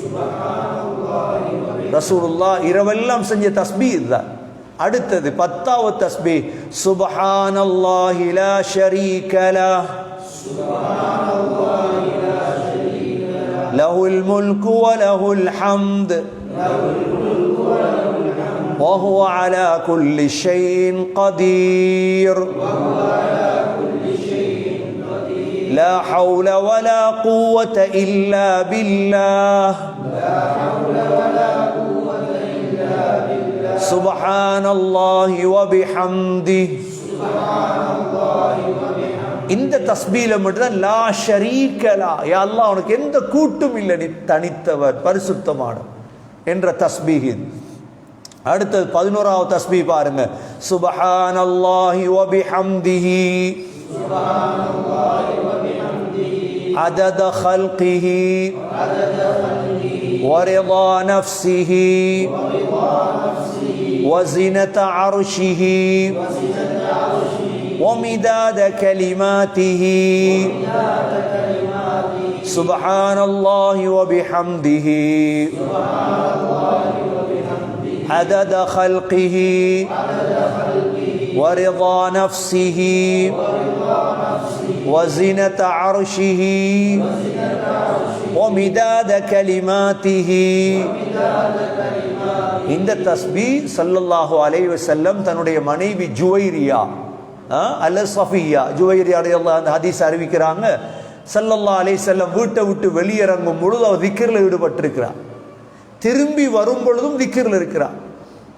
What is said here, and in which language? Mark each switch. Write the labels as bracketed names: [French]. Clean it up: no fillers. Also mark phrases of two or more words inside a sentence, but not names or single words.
[Tamil] ரசூலுல்லாஹ் இரவெல்லாம் செஞ்ச தஸ்பீஹ் இதுதான். அடுத்தது 10வது தஸ்பீஹ், [Arabic] سبحان الله لا شريك له، له الملك وله الحمد وهو على كل شيء قدير. لا حول ولا قوة إلا بالله. سبحان الله وبحمده. [Tamil] இந்த தஸ்பீஹ்ல மட்டும் [Arabic] لا شريك له, يا الله [Tamil] உனக்கு எந்த கூட்டும் இல்லை, நீ தனித்தவர் பரிசுத்தமான என்ற தஸ்பீஹ். அடுத்தது 11வது தஸ்பீஹ் பாருங்க, [Arabic] سبحان الله وبحمده عدد خلقه ورضا نفسه وزنة عرشه ومداد كلماته. سبحان الله وبحمده عدد خلقه ورضا نفسه وزنة عرشه ومداد كلماته. [Tamil] இந்த தஸ்பீஹ் [Arabic] صلى الله عليه وسلم [Tamil] தன்னுடைய மனைவி ஜுவைரியா அல்ல சஃபியா, ஜுவைரியா [Arabic] رضي الله عنها [Tamil] ஹதீஸ் அறிவிக்கிறாங்க, [Arabic] صلى الله عليه وسلم [Tamil] வீட்டை விட்டு வெளியிறங்கும் பொழுது அவர் திக்ர்ல ஈடுபட்டிருக்கிறார். திரும்பி வரும் பொழுதும் திக்ர்ல இருக்கிறார்.